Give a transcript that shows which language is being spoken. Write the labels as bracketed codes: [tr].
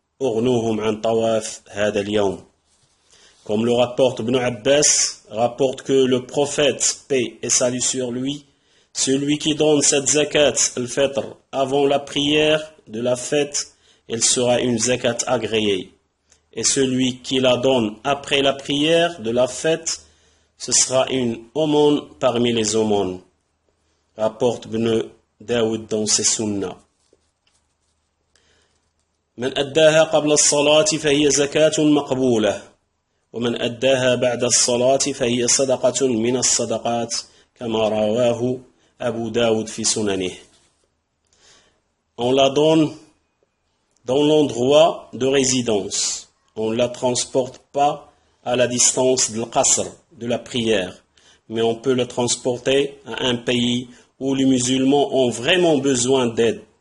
[ar] Urnuhum an tawaf hada al-yawm. [fr] Comme le rapporte Ibn Abbas, rapporte que le prophète, paix et salut sur lui, celui qui donne cette zakat al-fitr avant la prière de la fête, elle sera une zakat agréée. Et celui qui la donne après la prière de la fête ce sera une aumône parmi les aumônes, rapporte Ibn Daoud dans ses sunnahs. [ar] من أداها قبل الصلاة فهي زكاة مقبولة ومن أداها بعد الصلاة فهي صدقة من الصدقات كما رواه أبو داود في سننه. [fr] On la donne dans l'endroit de résidence. On ne la transporte pas à la distance de l'qasr, de la prière, mais on peut la transporter à un pays où les musulmans ont vraiment besoin d'aide.